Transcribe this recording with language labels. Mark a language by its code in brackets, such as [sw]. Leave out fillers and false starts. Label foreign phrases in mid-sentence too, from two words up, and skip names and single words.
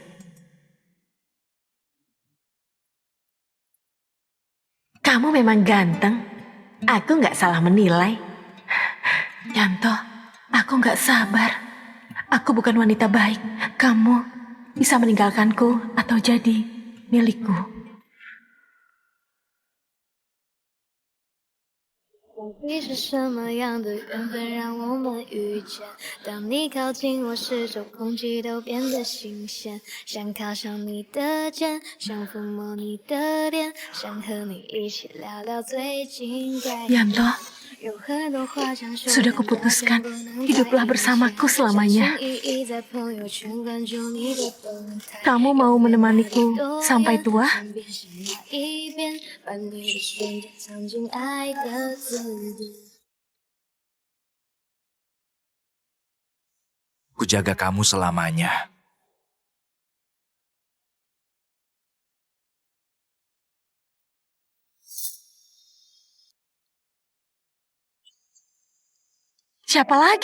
[id] Kamu memang ganteng. Aku nggak salah menilai. Yanto, aku nggak sabar. Aku bukan wanita baik. Kamu bisa meninggalkanku atau jadi milikku. [zh] 你是什么样的缘分让我们遇见？当你靠近我时，就空气都变得新鲜。想靠上你的肩，想抚摸你的脸，想和你一起聊聊最近改变。 [id] Yanto, [zh] 有很多话想说， [id] sudah kuputuskan. Hiduplah bersamaku selamanya. [zh] 小心翼翼在朋友圈关注你的动态。 [id] Kamu mau menemaniku sampai tua? [zh] 边是哪一边，把你的瞬间藏进爱的字典。 [id] Ku jaga kamu selamanya. Siapa lagi?